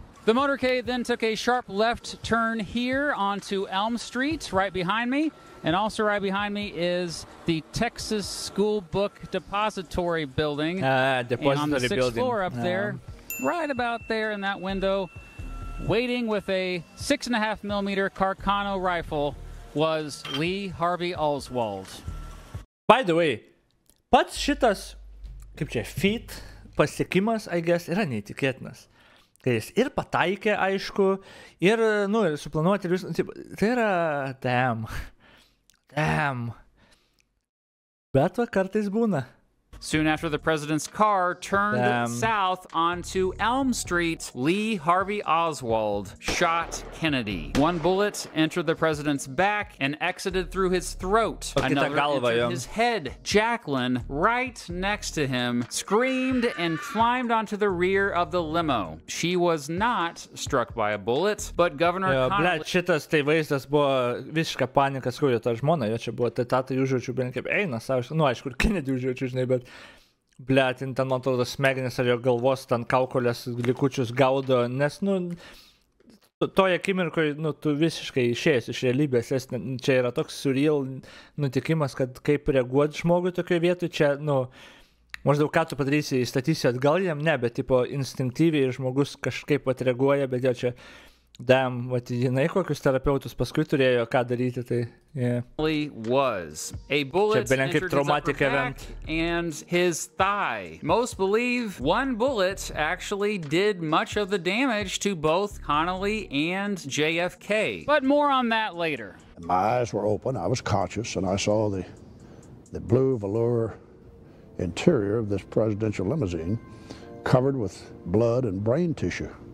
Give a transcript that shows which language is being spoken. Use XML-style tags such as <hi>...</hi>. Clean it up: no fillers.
<en>The motorcade then took a sharp left turn here onto Elm Street, right behind me, and also right behind me is the Texas School Book Depository Building. And on the sixth floor up there, right about there in that window, waiting with a 6.5mm Carcano rifle, was Lee Harvey Oswald. By the way,</en> <lt>pats šitas, kaip čia, feat pasiekimas,</lt> <en>I guess,</en> <lt>yra neįtikėtinas. Kai jis ir pataikė, aišku, ir, ir suplanuoti, ir vis, tai yra,</lt> <en>damn.</en> <lt>Bet va kartais būna.</lt> <en>Soon after the president's car turned south onto Elm Street, Lee Harvey Oswald shot Kennedy. One bullet entered the president's back and exited through his throat. Another entered his head. Jacqueline, right next to him, screamed and climbed onto the rear of the limo. She was not struck by a bullet, but Governor Connally...</en> <lt>Šitas tai vaizdas buvo visiška panika, skaujo ta žmona, jo čia buvo, tai tatai užjaučiu, bent kaip eina, savo, aišku, ir Kennedy užjaučiu, žinai, bet ten, man atrodo, smegenis ar jo galvos ten kaukolės likučius gaudo, nes, toje akimirkoje, tu visiškai išėjęs iš realybės, čia yra toks surreal nutikimas, kad kaip reaguoti žmogui tokioje vietoje, čia, maždaug ką tu padarysi, įstatysi atgal jam, ne, bet, tipo, instinktyviai žmogus kažkaip atreaguoja, bet jo čia, žinai, kokius terapeutus paskui turėjo ką daryti, tai,</lt> <en>was. A bullet entered his upper back and his thigh. Most believe one bullet actually did much of the damage to both Connally and JFK. But more on that later. My eyes were open, I was conscious, and I saw the blue velour interior of this presidential limousine covered with blood and brain tissue.</en>